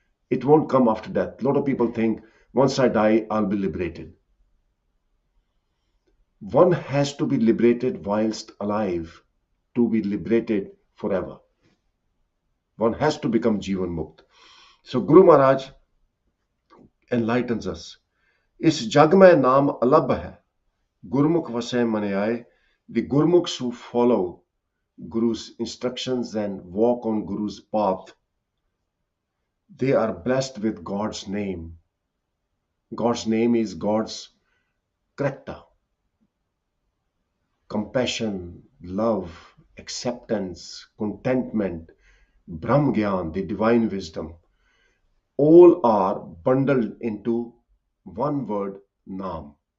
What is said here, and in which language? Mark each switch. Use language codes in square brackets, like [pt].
[en] It won't come after death. A lot of people think, once I die, I'll be liberated. One has to be liberated whilst alive to be liberated forever. One has to become Jivan Mukt. So Guru Maharaj enlightens us. [pa] इस जग में नाम अलभ है, गुरमुख वसे मने आए. [en] The Gurmukhs who follow Guru's instructions and walk on Guru's path, they are blessed with God's name. God's name is God's character. Compassion, love, acceptance, contentment, Brahm Gyan, the divine wisdom, all are bundled into one word, Naam.